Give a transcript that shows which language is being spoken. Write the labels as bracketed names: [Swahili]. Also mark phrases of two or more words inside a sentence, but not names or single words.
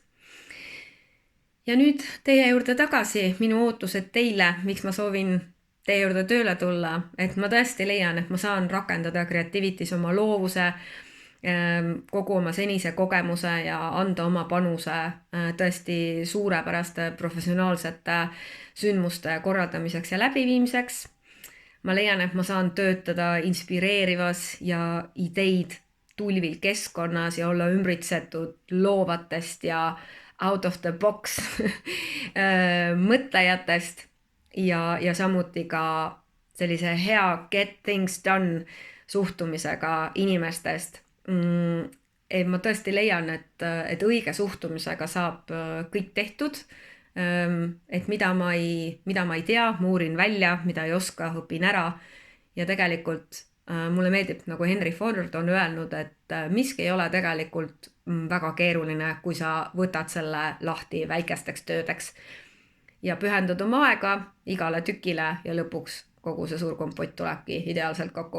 [Estonian] Ja nüüd teie juurde tagasi, minu ootused teile, miks ma soovin teie juurde tööle tulla, et ma tõesti leian, et ma saan rakendada Creativity's oma loovuse kogu oma senise kogemuse ja anda oma panuse tõesti suurepäraste professionaalsete sündmuste korraldamiseks ja läbiviimiseks. Ma leian, et ma saan töötada inspireerivas ja ideid tulvil keskkonnas ja olla ümbritsetud loovatest ja [English] out of the box [Estonian] mõtlejatest ja samuti ka sellise hea [English] get things done [Estonian] suhtumisega inimestest. Ma tõesti leian, et õige suhtumisega saab kõik tehtud. Et mida ma ei tea, ma uurin välja, mida ei oska, õpin ära. Ja tegelikult mulle meeldib, nagu Henry Ford on öelnud, et miski ei ole tegelikult väga keeruline, kui sa võtad selle lahti väikesteks töödeks ja pühendad oma aega igale tükile ja lõpuks kogu see suur kompott tulebki ideaalselt kokku.